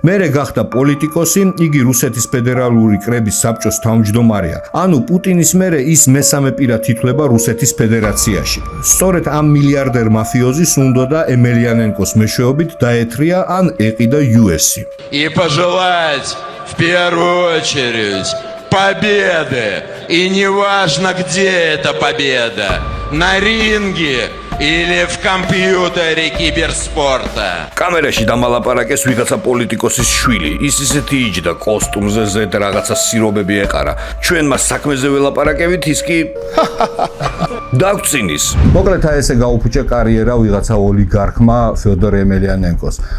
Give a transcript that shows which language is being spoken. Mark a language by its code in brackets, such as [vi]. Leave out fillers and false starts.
[ka] მერე გახდა პოლიტიკოსი, იგი რუსეთის ფედერალური კრების საბჭოს თავმჯდომარეა. ანუ პუტინის მერე ის მესამე პირად ითვლება რუსეთის ფედერაციაში. სწორედ ამ მილიარდერ мафиозис უნდოდა ემელიანენკოს მეშვეობით დაეთრია ან ეყიდა UFC. [ru] И пожелать в первую очередь победы. И неважно, где эта победа. На ринге или в компьютере киберспорта. [ka] კამერაში დამალაპარაკეს ვიღაცა პოლიტიკოსის შვილი. ის ისეთი იჯდა კოსტუმზე ზედ რაღაცა სირობები ეყარა. ჩვენ მას საქმეზე ველაპარაკებით, ის კი დაგწინის. მოკლედ ესე გაუფუჭა კარიერა ვიღაცა ოლიგარქმა ფედორ ემელიანენკოს.